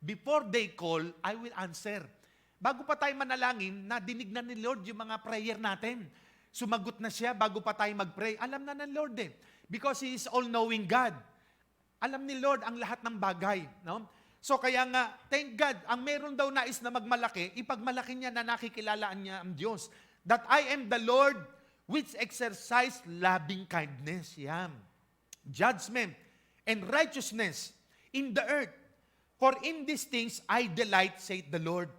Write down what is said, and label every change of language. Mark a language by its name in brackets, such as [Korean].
[English] Before they call, I will answer. [Filipino] Bago pa tayo manalangin, nadinig na ni Lord yung mga prayer natin. Sumagot na siya bago pa tayo mag-pray. Alam na ng Lord eh. [English] Because He is all-knowing God. [Filipino] Alam ni Lord ang lahat ng bagay. No? So kaya nga, [English] thank God, [Filipino] ang meron daw nais na magmalaki, ipagmalaki niya na nakikilalaan niya ang Diyos. [English] That I am the Lord which exercise loving kindness, yan, judgment, and righteousness in the earth. For in these things I delight, saith the Lord.